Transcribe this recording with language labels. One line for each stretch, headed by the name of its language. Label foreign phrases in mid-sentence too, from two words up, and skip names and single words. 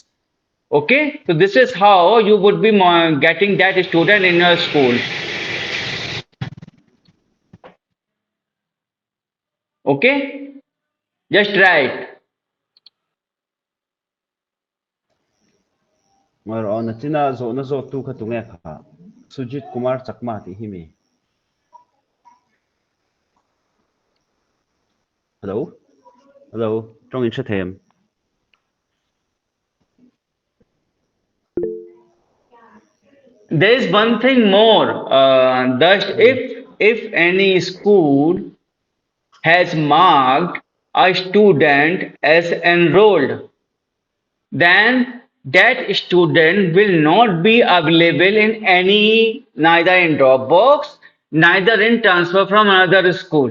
English: Okay, so this is how you would be getting that student in your school. Okay, just try it.
Mizo: Mar on china zo na zo tu kha tunge kha Sujit Kumar Chakma ti himi.
English: Hello. Hello. Trong in them. There is one thing more. That if any school has marked a student as enrolled, then that student will not be available in any, neither in Dropbox, neither in transfer from another school.